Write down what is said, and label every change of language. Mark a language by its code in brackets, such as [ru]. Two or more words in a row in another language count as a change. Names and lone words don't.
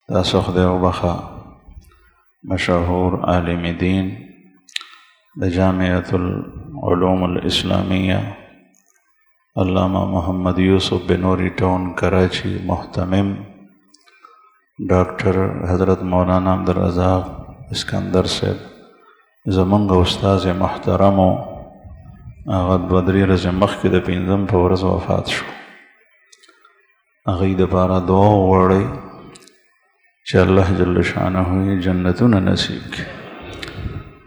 [ps] تاسو خدای وبخا مشهور عالم دین د جامعة العلوم الاسلامیہ علامہ محمد یوسف بنوری ٹاؤن کراچی محتمم ڈاکٹر حضرت مولانا عبدالرزاق اسکندر صاحب زمونږ استاذ محترم هغه دوه درې ورځې مخکې د پنځم په ورځ وفات شو. هغوی دپاره دعا وغواړئ چې [ar] الله جل شانه [ps] یې جنتونه نصیب کړي.